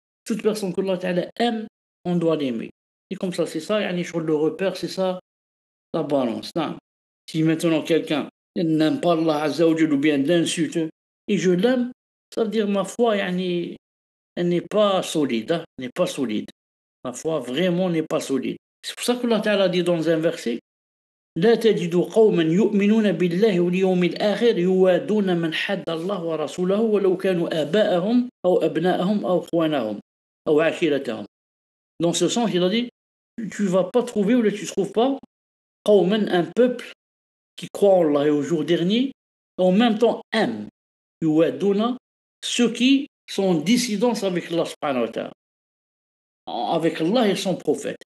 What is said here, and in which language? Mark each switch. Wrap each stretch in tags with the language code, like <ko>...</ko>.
<fr>Toute personne que Allah Ta'ala aime, on doit l'aimer. Et comme ça, c'est ça, sur le repère, c'est ça, la balance. Si maintenant quelqu'un n'aime pas Allah Azza wa Jalla ou bien l'insulte, et je l'aime, ça veut dire ma foi, elle n'est pas solide. Elle n'est pas solide. Ma foi vraiment n'est pas solide. C'est pour ça que Allah Ta'ala dit dans un verset:</fr> <ar>لا تجد قوما يؤمنون بالله واليوم الآخر يوادون من حد الله ورسوله ولو كانوا آباءهم أو أبناءهم أو إخوانهم أو عشيرتهم.</ar> <fr>Dans ce sens, il a dit, tu ne vas pas trouver ou tu ne trouves pas قوما, un peuple qui croit en Allah et au jour dernier, en même temps aime يوادون ceux qui sont en dissidence avec Allah subhanahu wa ta'ala, avec Allah et son prophète.</fr>